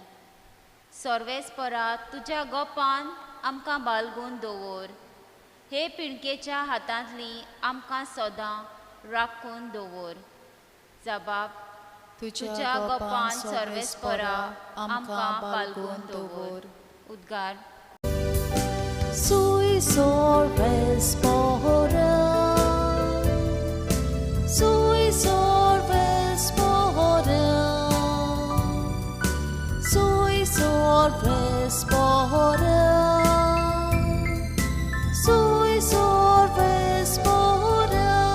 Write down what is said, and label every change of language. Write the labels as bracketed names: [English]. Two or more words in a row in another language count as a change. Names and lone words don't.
[Konkani] सर्वेस्परा तुज्या गोपान आमकां बाळगून दवर. हे पिणकेच्या हातांतली आमकां सदां राखून दवर. जबाब. तुज्या गोपान सर्वेस्परा आमकां बाळगून दवर. उद्गार. Sui sorvespora, sui sorvespora, sui sorvespora, sui sorvespora.